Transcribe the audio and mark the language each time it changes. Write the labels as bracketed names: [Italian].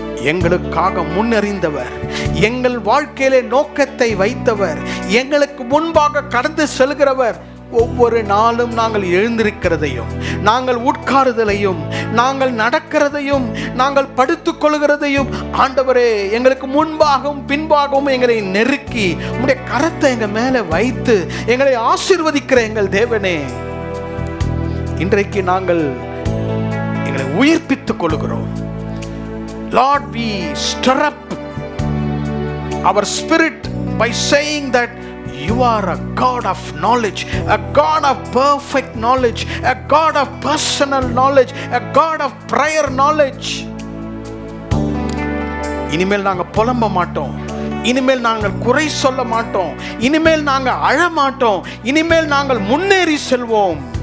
[Tamil] எங்களுக்காக முன்னறிந்தவர், எங்கள் வாழ்க்கையிலே நோக்கத்தை வைத்தவர், எங்களுக்கு முன்பாக கடந்து செல்கிறவர், ஒவ்வொரு நாளும் நாங்கள் எழுந்திருக்கிறதையும், நாங்கள் உட்காருதலையும், நாங்கள் நடக்கிறதையும், நாங்கள் படுத்துக் கொள்கிறதையும், ஆண்டவரே எங்களுக்கு முன்பாகவும் பின்பாகவும் எங்களை நெருக்கி உம்முடைய கரத்தை எங்கள் மேலே வைத்து எங்களை ஆசீர்வதிக்கிற எங்கள் தேவனே, இன்றைக்கு நாங்கள் எங்களை உயிர்ப்பித்துக் கொள்கிறோம். [English] Lord, we stir up our spirit by saying that you are a God of knowledge, a God of perfect knowledge, a God of personal knowledge, a God of prior knowledge. [Tamil] இனிமேல் நாங்கள் புலம்ப மாட்டோம், இனிமேல் நாங்கள் குறை சொல்ல மாட்டோம், இனிமேல் நாங்கள் அழ மாட்டோம், இனிமேல் நாங்கள் முன்னேறி செல்வோம்.